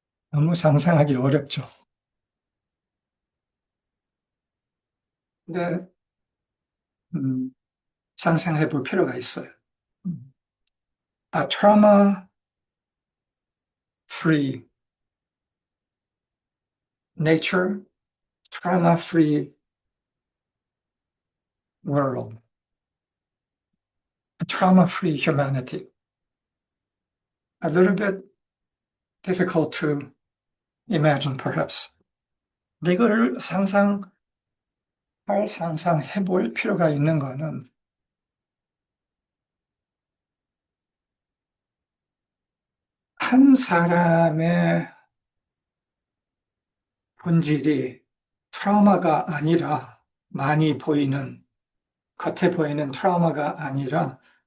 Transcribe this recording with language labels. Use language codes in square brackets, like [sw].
[ko] 너무 상상하기 어렵죠. 근데 상상해 볼 필요가 있어요. [en] A trauma-free nature, trauma-free world, a trauma-free humanity. a little bit difficult to imagine, perhaps. [ko] 이거를 상상해 볼 필요가 있는 거는 한 사람의 본질이 트라우마가 아니라 많이 보이는, 겉에 보이는 트라우마가 아니라